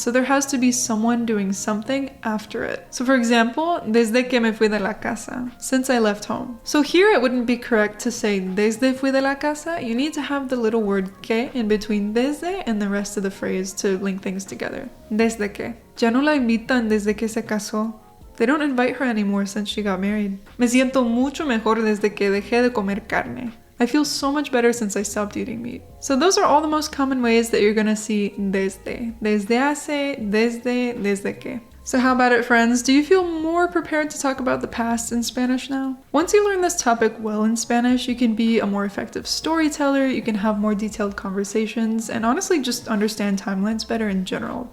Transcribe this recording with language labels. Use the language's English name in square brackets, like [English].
[English] So there has to be someone doing something after it. So for example, [Spanish] desde que me fui de la casa, [English] since I left home. So here it wouldn't be correct to say [Spanish] desde fui de la casa. [English] You need to have the little word que in between desde and the rest of the phrase to link things together. Desde que. [Spanish] Ya no la invitan desde que se casó. [English] They don't invite her anymore since she got married. [Spanish] Me siento mucho mejor desde que dejé de comer carne. [English] I feel so much better since I stopped eating meat. So those are all the most common ways that you're gonna see desde. Desde hace, desde que. So how about it, friends? Do you feel more prepared to talk about the past in Spanish now? Once you learn this topic well in Spanish, you can be a more effective storyteller, you can have more detailed conversations, and honestly just understand timelines better in general.